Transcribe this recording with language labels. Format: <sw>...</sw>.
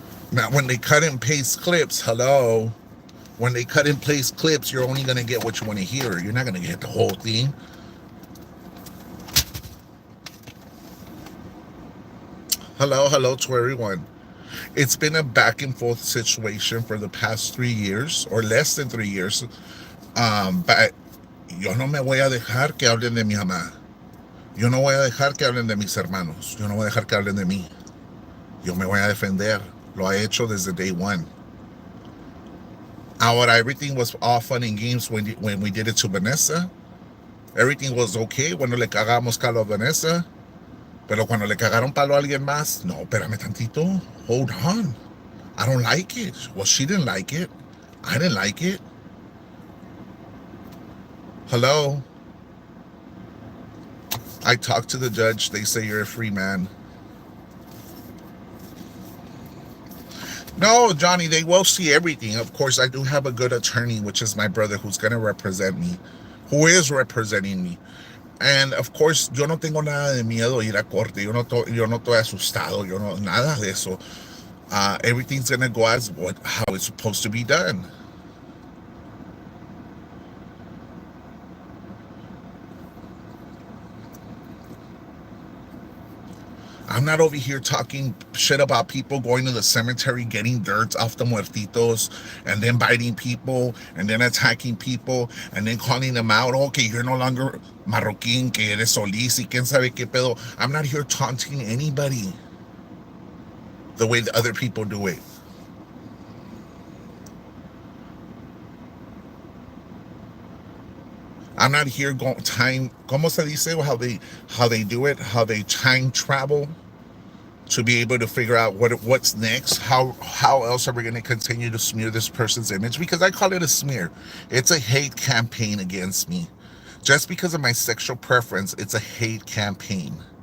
<en>Now, when they cut and paste clips, hello. When they cut and paste clips, you're only going to get what you want to hear. You're not going to get the whole thing. Hello to everyone. It's been a back and forth situation for the past 3 years, or less than 3 years. But</en> <es>yo no me voy a dejar que hablen de mi mamá. Yo no voy a dejar que hablen de mis hermanos. Yo no voy a dejar que hablen de mí. Yo me voy a defender. Lo he hecho desde</es> <en>day one. Ahora, everything was all fun and games when we did it to Vanessa. Everything was okay</en> <es>cuando le cagamos palo a Vanessa. Pero cuando le cagaron palo a alguien más, no, espérame tantito.</es> <en>Hold on. I don't like it. Well, she didn't like it. I didn't like it. Hello? I talked to the judge. They say you're a free man. No, Johnny, they will see everything. Of course, I do have a good attorney, which is my brother, who's going to represent me, who is representing me. And of course,</en> <es>yo no tengo nada de miedo ir a corte. Yo no estoy asustado. Yo no, nada de eso.</es> <en>Everything's going to go as how it's supposed to be done. I'm not over here talking shit about people going to the cemetery, getting dirt off the muertitos, and then biting people, and then attacking people, and then calling them out. Okay, you're no longer</en> <es>Marroquín, que eres Solís, y quién sabe qué pedo.</es> <en>I'm not here taunting anybody the way the other people do it. I'm not here going time.</en> <es>¿Cómo se dice</es> <en>how they do it? How they time travel to be able to figure out what's next. How else are we going to continue to smear this person's image? Because I call it a smear. It's a hate campaign against me. Just because of my sexual preference, it's a hate campaign.</en>